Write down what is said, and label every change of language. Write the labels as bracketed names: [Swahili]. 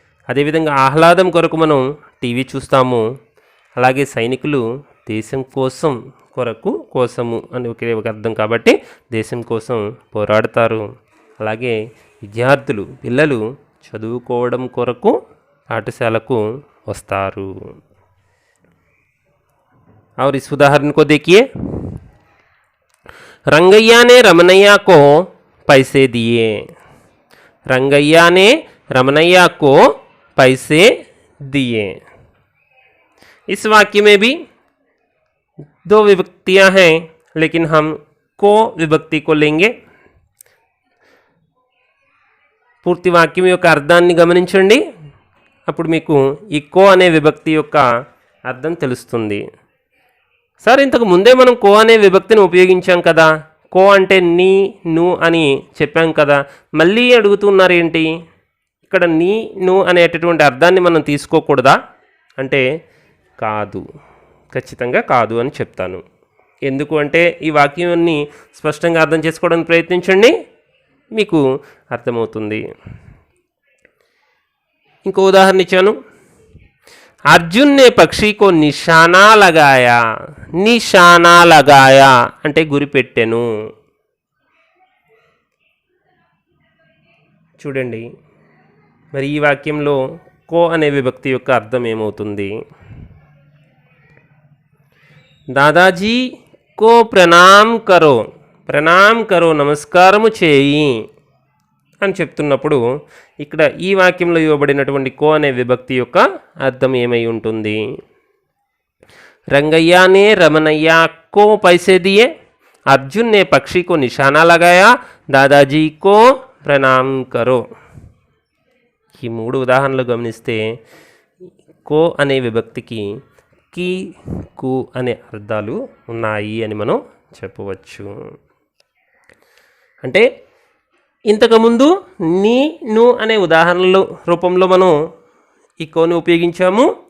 [Telugu] అదేవిధంగా ఆహ్లాదం కొరకు మనం టీవీ చూస్తాము. అలాగే సైనికులు దేశం కోసం కోసము అని ఒకే ఒక అర్థం కాబట్టి దేశం కోసం పోరాడతారు. అలాగే విద్యార్థులు పిల్లలు చదువుకోవడం కొరకు పాఠశాలకు వస్తారు. [Hindi] और इस उदाहरण को देखिए, रंगैया ने रमनैया को पैसे दिए. रंगैया ने रमनैया को पैसे दिए. इस वाक्य में भी दो विभक्तियां हैं, लेकिन हम को विभक्ति को लेंगे. [Telugu] పూర్తి వాక్యం యొక్క అర్థాన్ని గమనించండి. అప్పుడు మీకు ఈ కో అనే విభక్తి యొక్క అర్థం తెలుస్తుంది. సార్ ఇంతకు ముందే మనం కో అనే విభక్తిని ఉపయోగించాం కదా, కో అంటే నీ ను అని చెప్పాం కదా, మళ్ళీ అడుగుతున్నారు ఏంటి? ఇక్కడ నీ ను అనేటటువంటి అర్థాన్ని మనం తీసుకోకూడదా అంటే కాదు, ఖచ్చితంగా కాదు అని చెప్తాను. ఎందుకు అంటే ఈ వాక్యాన్ని స్పష్టంగా అర్థం చేసుకోవడానికి ప్రయత్నించండి, మీకు అర్థమవుతుంది. ఇంకో ఉదాహరణ ఇచ్చాను. [Hindi] अर्जुन ने पक्षी को निशाना लगाया. निशाना लगाया [Telugu] అంటే గురిపెట్టెను. చూడండి మరి ఈ వాక్యంలో కో అనే విభక్తి యొక్క అర్థం ఏమవుతుంది? [Hindi] దాదాజీ కో ప్రణామ్ కరో. [Telugu] ప్రణామ్ కరో నమస్కారము చేయి అని చెప్తున్నప్పుడు ఇక్కడ ఈ వాక్యంలో ఇవ్వబడినటువంటి కో అనే విభక్తి యొక్క అర్థం ఏమై ఉంటుంది? [Hindi] రంగయ్య ने रमनैया को पैसे दिए. अर्जुन ने पक्षी को निशाना लगाया. दादाजी को प्रणाम करो. [Telugu] ఈ మూడు ఉదాహరణలు గమనిస్తే కో అనే విభక్తికి కి కు అనే అర్థాలు ఉన్నాయి అని మనం చెప్పవచ్చు. అంటే ఇంతకుముందు నీ ను అనే ఉదాహరణల రూపంలో మనం ఈ కోని ఉపయోగించాము.